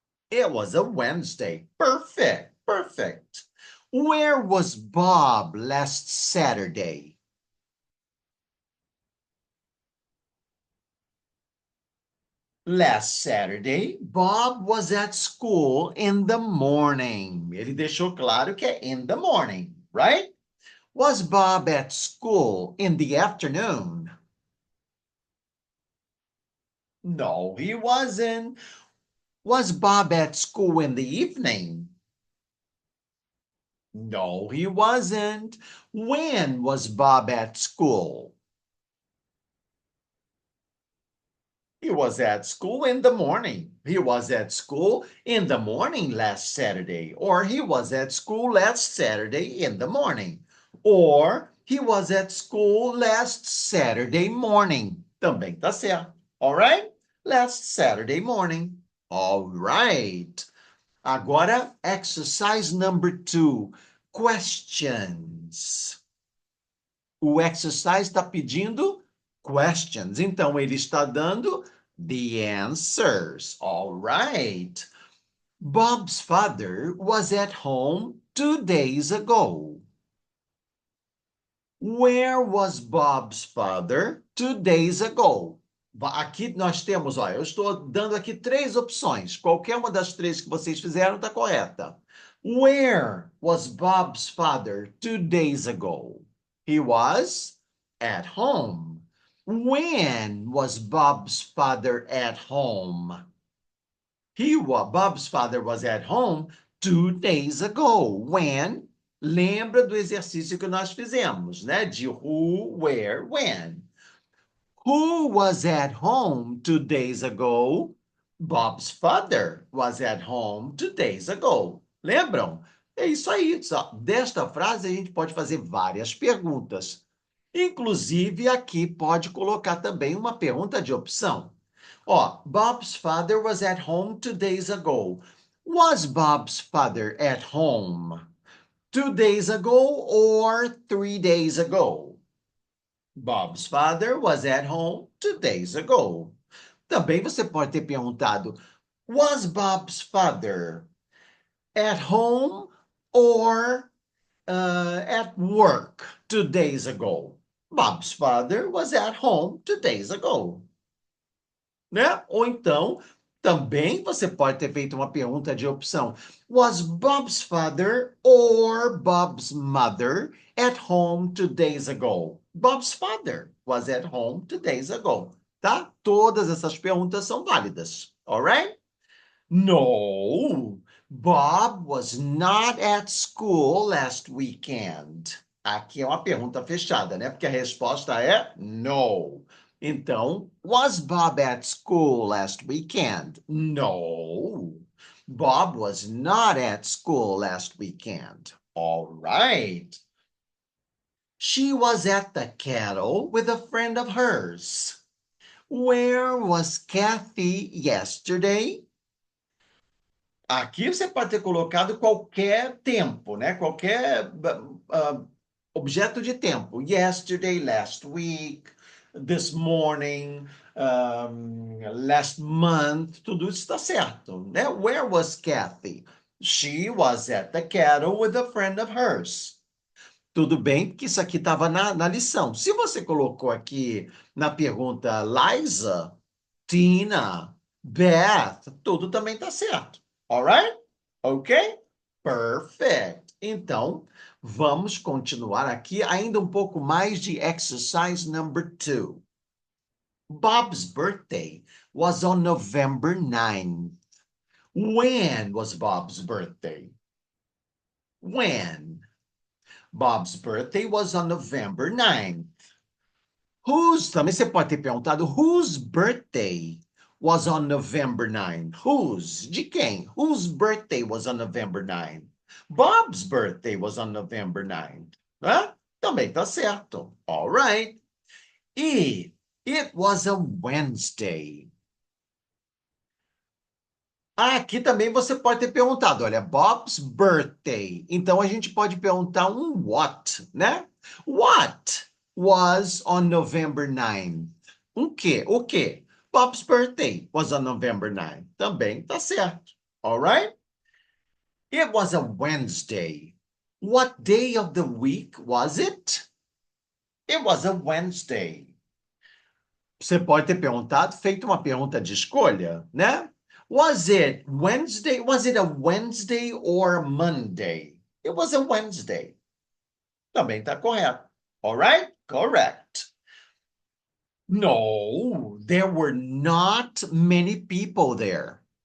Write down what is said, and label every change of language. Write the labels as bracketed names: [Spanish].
[English] It was a Wednesday. Perfect, perfect. Where was Bob last Saturday? Last Saturday, Bob was at school in the morning. [Portuguese] Ele deixou claro que é [English] in the morning, right? Was Bob at school in the afternoon? No, he wasn't. Was Bob at school in the evening? No, he wasn't. When was Bob at school? He was at school in the morning. He was at school in the morning last Saturday. Or he was at school last Saturday in the morning. Or he was at school last Saturday morning. [Portuguese] Também tá certo. [English] All right? Last Saturday morning. All right. [Portuguese] Agora, [English] exercise number 2. Questions. [Portuguese] O exercise está pedindo questions. Então, ele está dando [English] the answers. All right. Bob's father was at home 2 days ago. Where was Bob's father 2 days ago? [Portuguese] Aqui nós temos, olha, eu estou dando aqui 3 opções. Qualquer uma das 3 que vocês fizeram está correta. [English] Where was Bob's father 2 days ago? He was at home. When was Bob's father at home? Bob's father was at home 2 days ago. When? [Portuguese] Lembra do exercício que nós fizemos, né? [English] De who, where, when. Who was at home 2 days ago? Bob's father was at home 2 days ago. [Portuguese] Lembram? É isso aí. Desta frase, a gente pode fazer várias perguntas. Inclusive, aqui pode colocar também uma pergunta de opção. [English] Ó, Bob's father was at home 2 days ago. Was Bob's father at home 2 days ago or 3 days ago? Bob's father was at home 2 days ago. [Portuguese] Também você pode ter perguntado, [English] was Bob's father at home or at work 2 days ago? Bob's father was at home 2 days ago. [Portuguese] Né? Ou então, também você pode ter feito uma pergunta de opção. [English] Was Bob's father or Bob's mother at home 2 days ago? Bob's father was at home 2 days ago, tá? [Portuguese] Todas essas perguntas são válidas, alright? [English] No, Bob was not at school last weekend. [Portuguese] Aqui é uma pergunta fechada, né? Porque a resposta é no. [English] Então, was Bob at school last weekend? No. Bob was not at school last weekend. All right. She was at the cattle with a friend of hers. Where was Kathy yesterday? [Portuguese] Aqui você pode ter colocado qualquer tempo, né? Qualquer objeto de tempo. [English] Yesterday, last week, this morning, last month, [Portuguese] tudo isso está certo, né? [English] Where was Kathy? She was at the cattle with a friend of hers. [Portuguese] Tudo bem, porque isso aqui estava na lição. Se você colocou aqui na pergunta Liza, Tina, Beth, tudo também está certo. Alright? Ok? Perfect. Então, vamos continuar aqui ainda um pouco mais de [English] exercise number 2. Bob's birthday was on November 9th. When was Bob's birthday? When? Bob's birthday was on November 9th. [Portuguese] Também você pode ter perguntado, [English] whose birthday was on November 9th? Whose? [Portuguese] De quem? [English] Whose birthday was on November 9th? Bob's birthday was on November 9th. Hã? [Portuguese] Também tá certo. [English] All right. E it was a Wednesday. [Portuguese] Aqui também você pode ter perguntado, olha, Bob's birthday. Então a gente pode perguntar um what, né? [English] What was on November 9th? [Portuguese] quê? O quê? [English] Bob's birthday was on November 9th. [Portuguese] Também tá certo. [English] All right? It was a Wednesday. What day of the week was it? It was a Wednesday. [Portuguese] Você pode ter perguntado, feito uma pergunta de escolha, né? [English] Was it Wednesday? Was it a Wednesday or a Monday? It was a Wednesday. [Portuguese] Também está correto. [English] All right? Correct. No, there were not many people there.